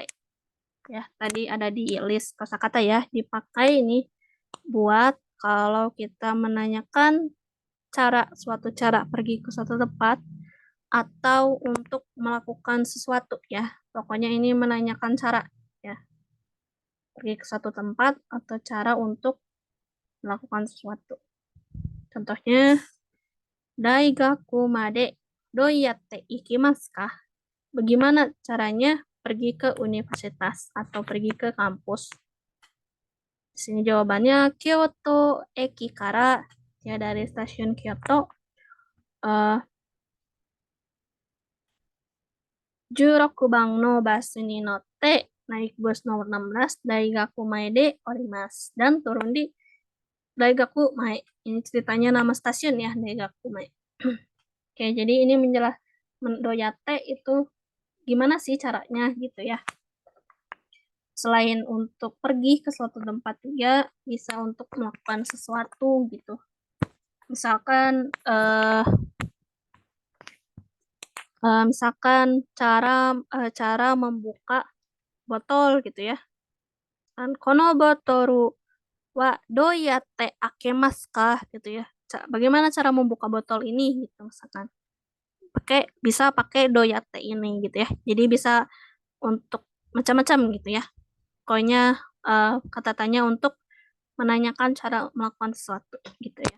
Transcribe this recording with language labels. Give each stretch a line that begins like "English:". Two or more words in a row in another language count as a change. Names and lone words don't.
Indonesian: Ya, tadi ada di list kosakata ya, dipakai ini buat kalau kita menanyakan suatu cara pergi ke suatu tempat atau untuk melakukan sesuatu ya. Pokoknya ini menanyakan cara ya. Pergi ke suatu tempat atau cara untuk melakukan sesuatu. Contohnya,
Japanese: 大学までどうやって行きますか?
Indonesian: Bagaimana caranya pergi ke universitas atau pergi ke kampus? Di sini jawabannya
Japanese: 京都駅から,
Indonesian: ya dari stasiun Kyoto.
Japanese: 16番のバスに乗って
Indonesian: naik bus nomor 16
Japanese: 大学前で降ります
Indonesian: dan turun di Daigaku Mae. Ini ceritanya nama stasiun ya, Daigaku Mae. Oke, jadi ini doyate itu gimana sih caranya gitu ya. Selain untuk pergi ke suatu tempat juga bisa untuk melakukan sesuatu gitu. Misalkan cara membuka botol gitu ya.
Japanese: Kan このボトルはどうやって開けますか
Indonesian: gitu ya. Bagaimana cara membuka botol ini gitu misalkan. Bisa pakai doyatte ini gitu ya. Jadi bisa untuk macam-macam gitu ya. Pokoknya kata tanya untuk menanyakan cara melakukan sesuatu gitu ya.